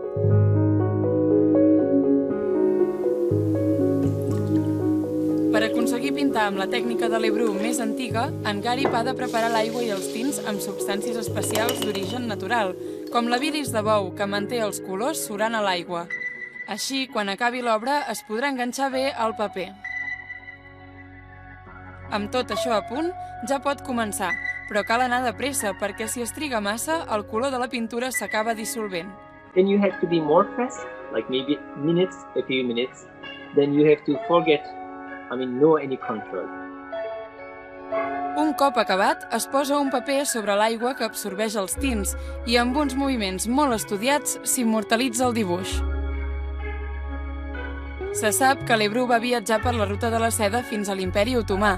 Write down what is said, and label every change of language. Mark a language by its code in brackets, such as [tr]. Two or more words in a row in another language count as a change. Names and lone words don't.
[ca] Per aconseguir pintar amb la tècnica de l'Ebrú més antiga, en Garip ha de preparar l'aigua i els tints amb substàncies especials d'origen natural, com la bilis de bou, que manté els colors surant a l'aigua. Així, quan acabi l'obra, es podrà enganxar bé al paper. Amb tot això a punt, ja pot començar, però cal anar de pressa perquè si es triga massa, el color de la pintura s'acaba dissolvent. [en] Then you have to be more fast, like maybe minutes, a few minutes. Then you have to forget, no any control. [ca] Un cop acabat, es posa un paper sobre l'aigua que absorbeix els tints i amb uns moviments molt estudiats s'immortalitza el dibuix. Se sap que l'Ebrú va viatjar per la ruta de la seda fins a l'Imperi Otomà.